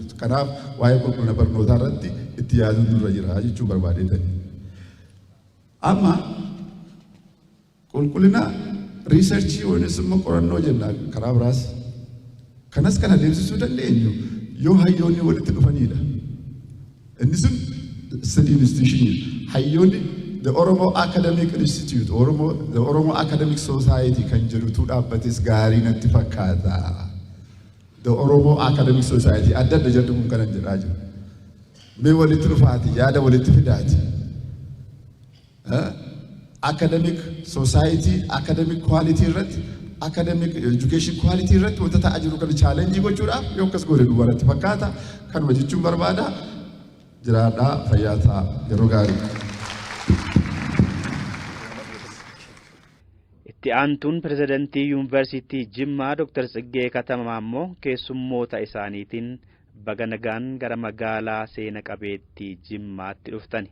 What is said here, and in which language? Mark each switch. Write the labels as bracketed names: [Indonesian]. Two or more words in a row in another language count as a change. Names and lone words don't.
[Oromo] Kanaaf waa'ee qulqullina barnootaa irratti itti yaaduun nurra jira jechuu barbaadeetani. Amma qulqullina riisarchii yookiin immoo qorannoo jenna karaa biraas kanas kan adeemsisuu dandeenyu yoo hayyoonni walitti dhufanidha. Inni sun [English] study institution [Oromo] hayyoonni the Oromo Academic Institute, the Oromo Academic Society kan jedhutu dhaabbates gaarii natti fakkaata. The Oromo Academic Society adda adda jedhu kun kanan jedhaa jiru. Mee walitti dhufaati yaada walitti fidaati. [English] Academic Society, academic quality [Oromo] irratti, [English] academic education quality [Oromo] irratti wanta ta'aa jiru kana challenge gochuudhaaf yoo akkas godhe dubarratti fakkaata kanuma jechuun barbaada. Jiraadhaa fayyaa ta'a yeroo gaarii. Itti aantuun pirezidantii yuunivarsiitii Jimmaa Dr. Tsiggee Katamaa immoo keessummoota isaaniitiin baga nagaan gara magaalaa seena qabeettii Jimmaatti dhuftani.